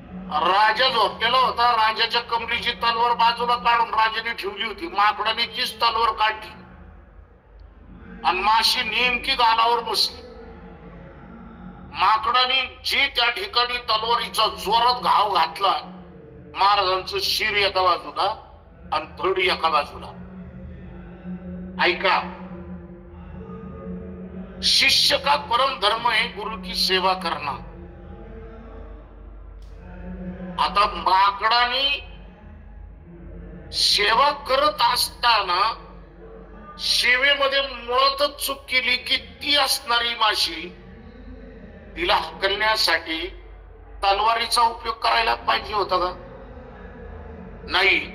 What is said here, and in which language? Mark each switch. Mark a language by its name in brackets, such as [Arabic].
[Marathi] राजा झोपलेला होता, राजाच्या कमरेची तलवार बाजूला काढून राजाने ठेवली होती, माकडाने तीच तलवार काढली आणि माशी नेमकी गालावर बसली. माकडाने जे त्या ठिकाणी तलवारीचा जोरात घाव घातला, महाराजांचं शिर एका बाजूला आणि धड एका बाजूला. [Hindi] ऐका, शिष्य का परम धर्म है गुरु की सेवा करना. [Marathi] आता माकडाने सेवा करत असताना सेवेमध्ये मुळातच चूक केली की ती असणारी माशी तिला हकलण्यासाठी तलवारीचा उपयोग करायला पाहिजे होता का? नाही.